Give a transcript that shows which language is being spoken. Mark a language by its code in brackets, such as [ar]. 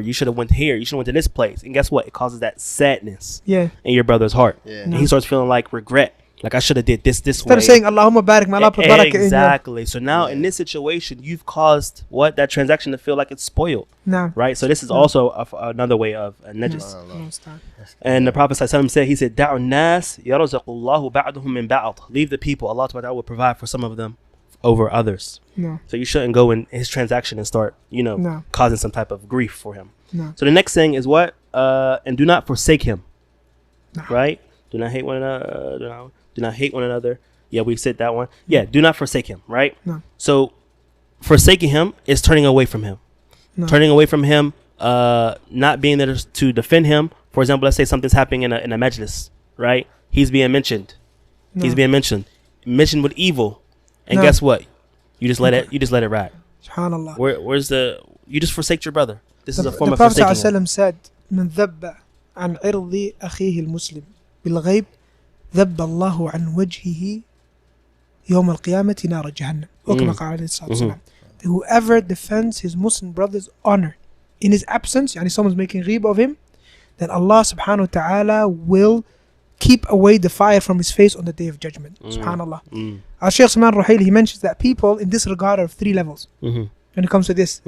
[en] You should have went here. You should have went to this place. And guess what? It causes that sadness in your brother's heart. And he starts feeling like regret. Like I should have did this way. Instead of saying Allahumma barik, may Allah put barakah in you. Exactly. So now in this situation, you've caused that transaction to feel like it's spoiled. Right? So this is also another way of najis. And the Prophet ﷺ said, he said, [ar] دَعُ النَّاسِ يَرَزَقُ اللَّهُ بَعْدُهُم مِّن بَعْضٍ. [en] Leave the people. Allah will provide for some of them over others. So you shouldn't go in his transaction and start, causing some type of grief for him. So the next thing is what? And do not forsake him. Right? Do not hate one another. Do not hate one another. Yeah, we said that one. Yeah, do not forsake him, right? So forsaking him is turning away from him. Turning away from him, not being there to defend him. For example, let's say something's happening in a majlis, right? He's being mentioned. He's being mentioned with evil. And guess what? You just let it ride. SubhanAllah. Where's you just forsake your brother. This is a form of forsaking him. The forsaking Prophet said, [ar] من ذب عن عرض أخيه المسلم بالغيب ذب الله عن وجهه يوم القيامة نار جهنم. وكما قال عليه الصلاة والسلام. [en] Whoever defends his Muslim brother's honor in his absence, yani someone's making ghiba of him, then Allah subhanahu wa ta'ala will keep away the fire from his face on the day of judgment. Subhanallah. Shaykh Salman Ruhaili, he mentions that people in this regard are of 3 levels when it comes to this.